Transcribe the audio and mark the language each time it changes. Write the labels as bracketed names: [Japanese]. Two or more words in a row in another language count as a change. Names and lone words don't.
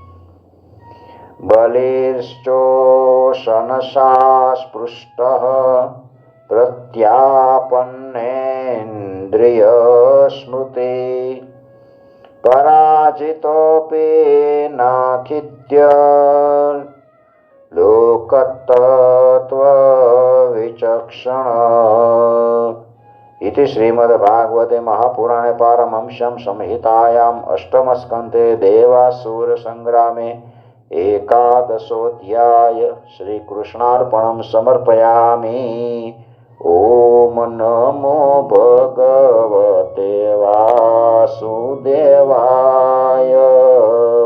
[Sanskrit] બલિશ્ચોષનશા સ્પૃષ્ટઃ પ્રત્યાપન્નેન્દ્રિય સ્મૃતિ પરાજિતોપી નાખિત્ય લોકતત્વ વિચક્ષણ. इति श्रीमद्भागवते महापुराणे पारमहंस्यां संहितायां अष्टमस्कन्धे देवासुर संग्रामे एकादशोऽध्याय श्रीकृष्णार्पणं समर्पयामि. ओम नमो भगवते वासुदेवाय.